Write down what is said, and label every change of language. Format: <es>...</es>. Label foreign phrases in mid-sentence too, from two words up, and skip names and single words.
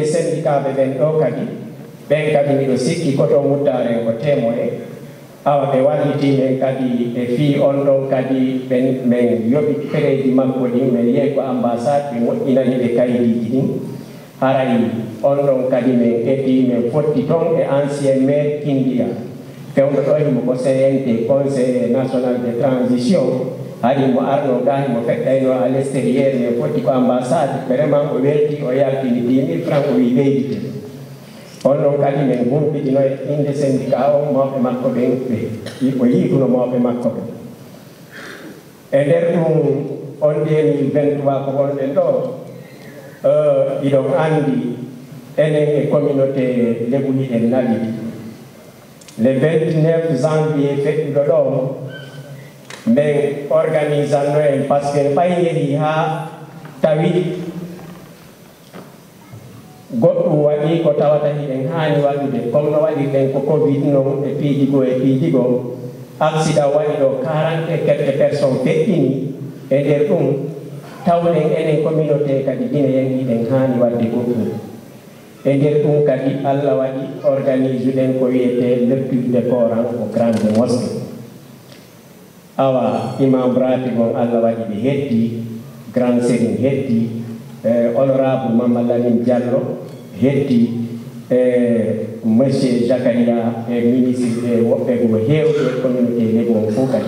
<ff>syndicat ɓe ɓen ɗo kadi ɓen kadi miɗo sikki koto muddaren ko témoin awa ɓe wallitimen kadi ɓe fii on ɗon kadi min yoɓi prédi makko ɗin min yehi ko ambassade ɓe moƴƴinani ɓe kaydiji ɗin haray on ɗon kadi min ƴetti min fotti toon e ancien maire Kindia fewɗo ɗo himo ko CNT</ff> <fr>conseil national de transition</fr> <ff>haɗi mo arno ga himo feɗɗayno</ff> <fr>à l' extérieur</fr> <ff>min fotti ko</ff> <fr>ambassade vraiment</fr> <ff>o welti o yaltini 10 000 francs o wi ɓeydite on ɗon kadi min gumpiɗino e inde syndicat o mawɓe makko ɓen o yiituno mawɓe makko ɓen e nder ɗum on 2023 ko wonɗen ɗo iɗon andi enen e communauté lebu hiɗen naɓi</ff> <fr>le 29 janvier</fr> <ff>feƴƴuɗo ɗo min organisanno en</ff> <fr>par ce que</fr> <ff>ɓay yehi ha tawi goɗɗum waɗi ko tawata hiɗen hani waɗude comme no waɗirɗen ko covid noon e piiji goo accident waɗi ɗo 40</ff> <fr>et quelques personnes</fr> <ff>feƴƴini e nder ɗum tawɗen enen communauté kadi guinéen hiɗen hani wadde goɗɗum e nder ɗum kadi Allah waɗi organise ɗen ko wiyete</ff> <fr>lecture de Coran au grande mosquée</fr> <ff>awa imam brati gon Allah waɗi ɓe heddi grand sérin heddi honorable Mamadou Lamine Diallo heddi monsieur Zakaria e ministre woɓɓe go heewɓe communauté lebo on fof kadi</ff>